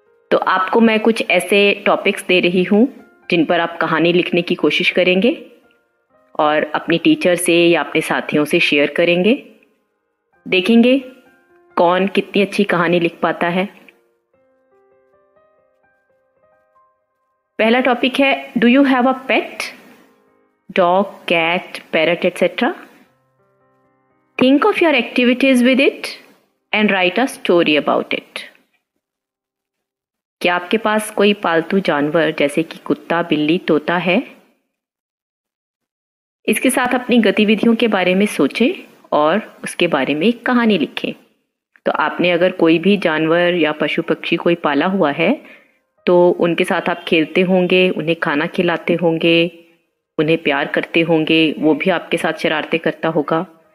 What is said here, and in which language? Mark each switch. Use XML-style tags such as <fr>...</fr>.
<hi>तो आपको मैं कुछ ऐसे टॉपिक्स दे रही हूँ जिन पर आप कहानी लिखने की कोशिश करेंगे और अपनी टीचर से या अपने साथियों से शेयर करेंगे। देखेंगे कौन कितनी अच्छी कहानी लिख पाता है। पहला टॉपिक है,</hi> <en>Do you have a pet? Dog, cat, parrot etcetera. Think of your activities with it and write a story about it.</en> <hi>क्या आपके पास कोई पालतू जानवर जैसे कि कुत्ता, बिल्ली, तोता है? इसके साथ अपनी गतिविधियों के बारे में सोचें और उसके बारे में एक कहानी लिखें। तो आपने अगर कोई भी जानवर या पशु पक्षी कोई पाला हुआ है तो उनके साथ आप खेलते होंगे, उन्हें खाना खिलाते होंगे, उन्हें प्यार करते होंगे, वो भी आपके साथ शरारतें करता होगा।</hi>